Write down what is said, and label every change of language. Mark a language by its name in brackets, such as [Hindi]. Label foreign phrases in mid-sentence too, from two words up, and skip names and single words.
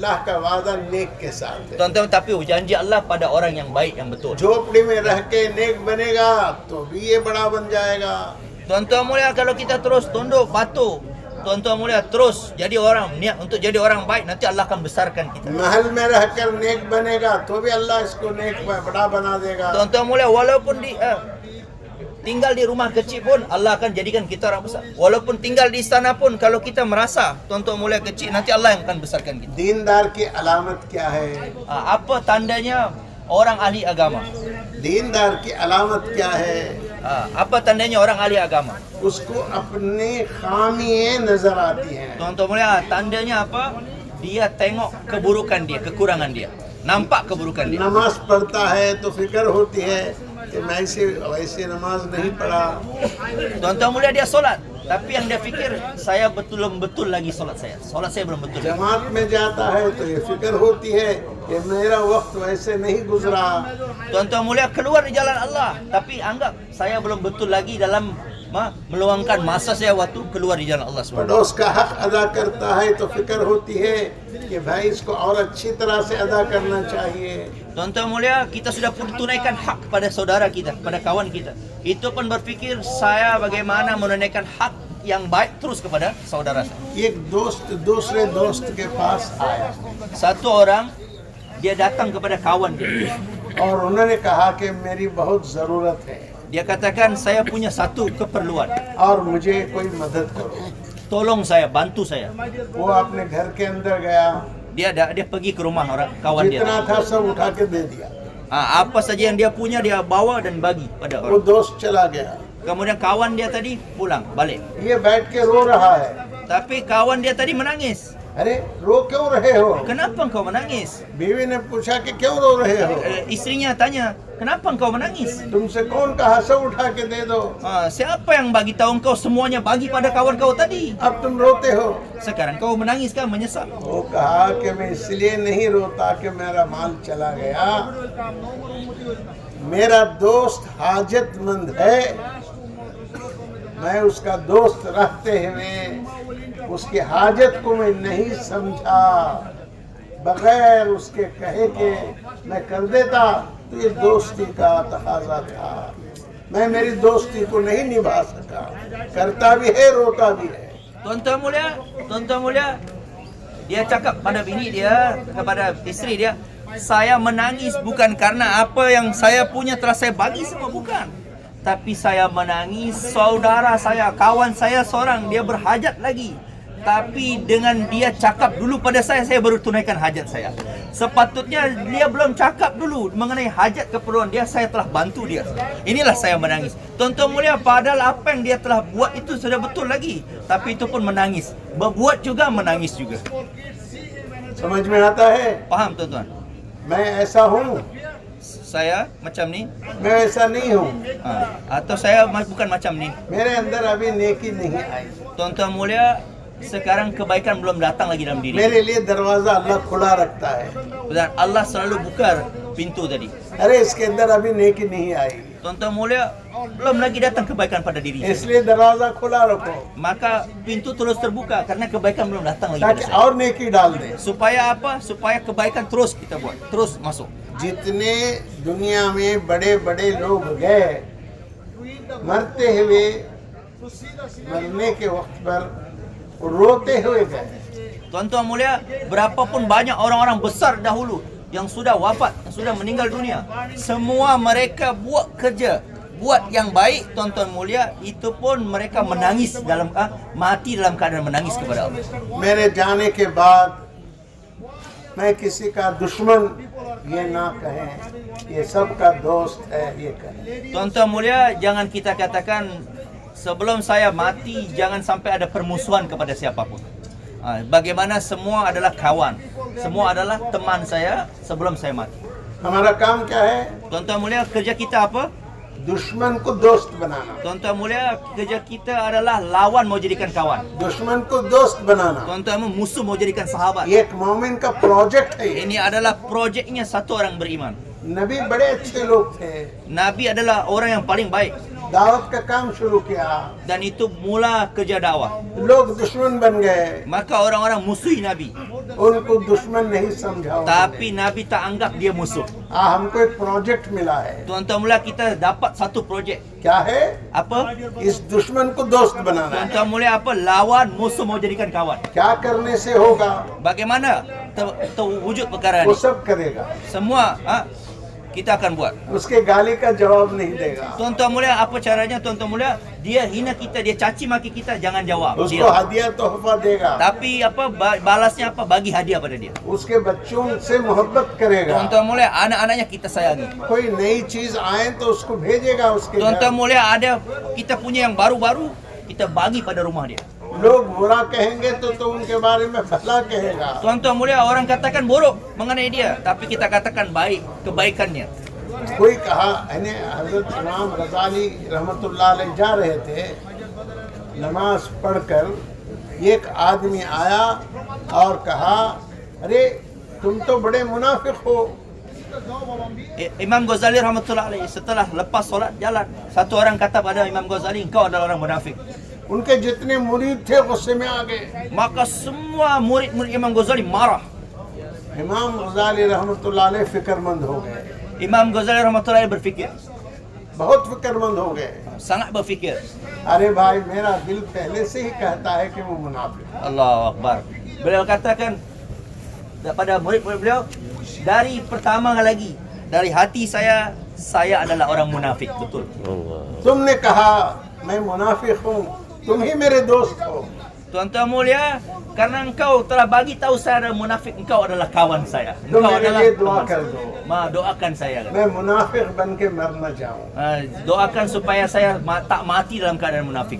[Hindi] अल्लाह का वादा नेक के साथ है। [Malay] Tuan-tuan, tapi janji Allah pada orang yang baik, yang betul. [Hindi] झोपड़ी में रह के नेक बनेगा तो भी ये बड़ा बन जाएगा। [Malay] Tuan-tuan mulia, kalau kita terus tunduk patuh, tuan-tuan mulia terus jadi orang niat untuk jadi orang baik, nanti Allah akan besarkan kita. [Hindi] महल में रहकर नेक बनेगा तो भी अल्लाह इसको नेक बड़ा बना देगा। [Malay] Tuan-tuan mulia, walaupun tinggal di rumah kecil pun Allah akan jadikan kita orang besar. Walaupun tinggal di istana pun, kalau kita merasa tuan-tuan mulia kecil, nanti Allah yang akan besarkan kita. [Hindi] दीनदार की अलामत क्या है? [Malay] Apa tandanya orang ahli agama? [Hindi] दीनदार की अलामत क्या है? [Malay] Apa tandanya orang ahli agama? [Hindi] उसको अपनी खामियां नजर आती हैं। [Malay] Tuan-tuan mulia, tandanya apa? Dia tengok keburukan dia, kekurangan dia. Nampak keburukan dia. [Hindi] नमाज पढ़ता है तो फिक्र होती है कि मैं वैसे नमाज नहीं पढ़ा। [Malay] Tuan-tuan mulia, dia solat, tapi yang dia fikir, saya belum betul lagi solat saya. Solat saya belum betul. [Hindi] जमात में जाता है तो ये फिक्र होती है कि मेरा वक्त वैसे नहीं गुजरा। [Malay] Tuan-tuan mulia, keluar di jalan Allah, tapi anggap saya belum betul lagi dalam meluangkan masa saya waktu keluar di jalan Allah SWT. [Hindi] पड़ोस का हक अदा करता है तो फिक्र होती है कि भाई इसको और अच्छी तरह से अदा करना चाहिए। [Malay] Tuan-tuan mulia, kita sudah pun tunaikan hak pada saudara kita, pada kawan kita. Itu pun berfikir saya bagaimana menunaikan hak yang baik terus kepada saudara saya. [Hindi] एक दोस्त दूसरे दोस्त के पास आया [Malay] Satu orang, dia datang kepada kawan dia. [Hindi] और उन्होंने कहा कि मेरी बहुत ज़रूरत है [Malay] Dia katakan, saya punya satu keperluan. [Hindi] और मुझे कोई मदद करो। [Malay] Tolong saya, bantu saya. [Hindi] वो अपने घर के अंदर गया, [Malay] Dia pergi ke rumah orang kawan dia. [Hindi] जितना था सब उठा के दे दिया। [Malay] Apa saja yang dia punya, dia bawa dan bagi pada [Hindi] वो [Malay] orang. [Hindi] दोस्त चला गया, [Malay] Kemudian kawan dia tadi pulang, balik. [Hindi] ये बैठ के रो रहा है। [Malay] Tapi kawan dia tadi menangis. [Hindi] अरे रो क्यों रहे हो? [Malay] Kenapa engkau menangis? [Hindi] बीवी ने पूछा कि क्यों रो रहे हो? [Malay] Istrinya tanya, kenapa engkau menangis? [Hindi] तुमसे कौन कहा सब उठा के दे दो? [Malay] Siapa yang bagi tahu engkau semuanya bagi pada kawan kau tadi? [Hindi] अब तुम रोते हो? [Malay] Sekarang kau menangis kan, menyesal? [Hindi] वो कहा कि मैं इसलिए नहीं रोता कि मेरा माल चला गया, मेरा दोस्त हाजतमंद है, मैं उसका दोस्त रहते हुए उसकी हाजत को मैं नहीं समझा, बगैर उसके कहे के मैं कर देता तो ये दोस्ती का तकाजा था। मैं मेरी दोस्ती को नहीं निभा सका, करता भी है रोता भी है। [Malay] Tuan-tuan mulia, dia cakap pada bini dia, kepada isteri dia, saya menangis bukan karena apa yang saya punya telah saya bagi semua, bukan. Tapi saya menangis, saudara saya, kawan saya seorang, dia berhajat lagi. Tapi dengan dia cakap dulu pada saya baru tunaikan hajat saya. Sepatutnya dia belum cakap dulu mengenai hajat keperluan dia, saya telah bantu dia. Inilah saya menangis. Tuan-tuan mulia, padahal apa yang dia telah buat itu sudah betul lagi, tapi itu pun menangis. Berbuat juga menangis juga. [Hindi] समझ में आता है? [Malay] Faham tuan-tuan? [Hindi] मैं ऐसा हूँ, [Malay] Saya macam ni, [Hindi] मैं ऐसा नहीं हूँ। [Malay] atau saya bukan macam ni. [Hindi] मेरे अंदर अभी नेकी नहीं आई। [Malay] Tuan-tuan mulia, sekarang kebaikan belum datang lagi dalam diri. [Hindi] मेरे लिए दरवाजा अल्लाह खुला रखता है। [Malay] Dan Allah selalu buka pintu tadi. [Hindi] अरे इसके अंदर अभी नेकी नहीं आई, [Malay] Tuan-tuan mulia, belum lagi datang kebaikan pada diri saya. [Hindi] इसलिए दरवाजा खुला रखो [Malay] Maka pintu terus terbuka karena kebaikan belum datang lagi [Hindi] ताकि [Malay] pada saya. [Hindi] और नेकी डाल दे। [Malay] Supaya apa? Supaya kebaikan terus kita buat, terus masuk. [Hindi] जितने दुनिया में बड़े बड़े लोग गए, मरते हुए, मरने के वक्त पर रोते हुए गए। [Malay] Tuan-tuan mulia, berapapun banyak orang-orang besar dahulu yang sudah wafat, yang sudah meninggal dunia, semua mereka buat kerja, buat yang baik. Tuan-tuan mulia, itu pun mereka menangis dalam mati dalam keadaan menangis kepada Allah. [Hindi] मेरे जाने के बाद मैं किसी का दुश्मन ये ना कहें, ये सबका दोस्त है ये कहें। [Malay] Tuan-tuan mulia, jangan kita katakan sebelum saya mati jangan sampai ada permusuhan kepada siapapun. Bagaimana semua adalah kawan, semua adalah teman saya sebelum saya mati. [Hindi] हमारा काम क्या है? [Malay] Tuan-tuan mulia, kerja kita apa? [Hindi] दुश्मन को दोस्त बनाना, [Malay] Tuan-tuan mulia, kerja kita adalah lawan mau jadikan kawan. [Hindi] दुश्मन को दोस्त बनाना। [Malay] Tuan-tuan musuh mau jadikan sahabat. [Hindi] ये एक मोमिन का प्रोजेक्ट है। ये [Malay] Ini adalah projeknya satu orang beriman. [Hindi] नबी बड़े अच्छे लोग थे, [Malay] Nabi adalah orang yang paling baik [Hindi] दावत का काम शुरू किया, [Malay] dan itu mula kerja dakwah. [Hindi] लोग दुश्मन बन गए, [Malay] Maka orang-orang musuhi Nabi, [Hindi] उनको दुश्मन नहीं समझा उन्होंने। [Malay] tapi Nabi tak anggap dia musuh. [Hindi] हमको एक प्रोजेक्ट मिला है। [Malay] Tuan-tuan mulia, kita dapat satu projek. [Hindi] क्या है? [Malay] Apa? [Hindi] इस दुश्मन को दोस्त बनाना है। [Malay] Tuan-tuan mulia, apa? Lawan musuh mau jadikan kawan. [Hindi] क्या करने से होगा? [Malay] Bagaimana terwujud perkara [Hindi] वो [Malay] ini? [Hindi] सब करेगा, [Malay] Semua kita akan buat. [Hindi] उसके गाली का जवाब नहीं देगा, [Malay] Tuan-tuan mulia, apa caranya? Tuan-tuan mulia, dia hina kita, dia caci maki kita, jangan jawab. [Hindi] उसको [Malay] Diam. [Hindi] हदिया तोहफा देगा, [Malay] Tapi apa balasnya apa? Bagi hadiah pada dia. [Hindi] उसके बच्चों से मोहब्बत करेगा। [Malay] Tuan-tuan mulia, anak-anaknya kita sayangi. [Hindi] कोई नई चीज आए तो उसको भेजेगा उसके [Malay] Tuan-tuan [Hindi] घर। [Malay] mulia, ada kita punya yang baru-baru, kita bagi pada rumah dia. [Hindi] लोग बुरा कहेंगे तो उनके बारे में भला कहेगा। [Malay] Tuan-tuan mulia, orang katakan buruk mengenai dia, tapi kita katakan baik, kebaikannya. [Hindi] कोई कहा, यानी हजरत इमाम रज़ाली [Arabic] رحمة الله عليه [Hindi] जा रहे थे, नमाज पढ़कर एक आदमी आया और कहा, अरे तुम तो बड़े मुनाफिक हो। [Malay] Imam Ghazali [Arabic] رحمة الله عليه [Malay] setelah lepas solat jalan, satu orang kata pada Imam Ghazali, engkau adalah orang munafik. [Hindi] उनके जितने मुरीद थे गुस्से में आ गए। [Malay] Maka semua murid-murid Imam Ghazali marah. [Hindi] इमाम रज़ाली [Arabic] رحمة الله عليه [Hindi] फिक्रमंद हो गए, [Malay] Imam Ghazali [Arabic] رحمة الله عليه [Malay] berfikir, [Hindi] बहुत फिक्रमंद हो गए। [Malay] sangat berfikir. [Hindi] अरे भाई, मेरा दिल पहले से ही कहता है कि वो मुनाफिक है। [Arabic] الله أكبر. [Malay] Beliau katakan pada murid-murid beliau, dari pertama lagi, dari hati saya adalah orang munafik, betul. [Hindi] तुमने कहा मैं मुनाफिक हूँ, तुम ही मेरे दोस्त हो। [Malay] Tuan-tuan mulia, karena engkau telah bagi tahu saya adalah munafik, engkau adalah kawan saya. [Hindi] तुम [Malay] Engkau [Hindi] मेरे [Malay] adalah [Hindi] लिए दुआ [Malay] teman [Hindi] कर [Malay] saya. [Hindi] दो, [Malay] Doakan saya. [Hindi] मैं मुनाफिक बन के मर न जाऊं। [Malay] Doakan supaya saya tak mati dalam keadaan munafik.